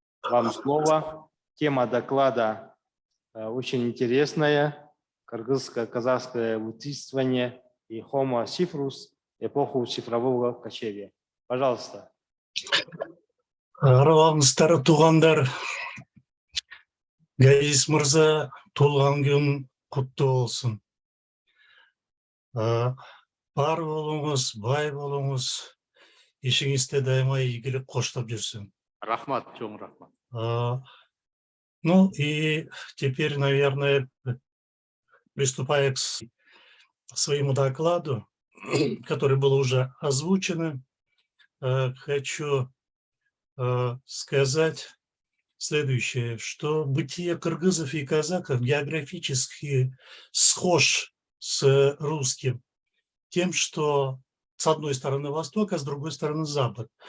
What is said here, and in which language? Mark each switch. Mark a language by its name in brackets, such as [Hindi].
[Russian] Вам слово. Тема доклада очень интересная. кыргызско-казахское вытисывание и Homo Cifrus, эпоху цифрового кочевья. Пожалуйста. [Kazakh] Араларыңыздар туғандар, Газиз мырза, туылған күн құтты болсын. Бар болуңыз, бай болуңыз, ішіңізде дайыма игілік қоштап жүрсін. [Kyrgyz] Рахмат, чоң рахмат. [Russian] Ну и теперь, наверное, приступая к своему докладу, который был уже озвучен, хочу сказать следующее, что бытие кыргызов и казахов географически схож с русским тем, что с одной стороны восток, а с другой стороны запад.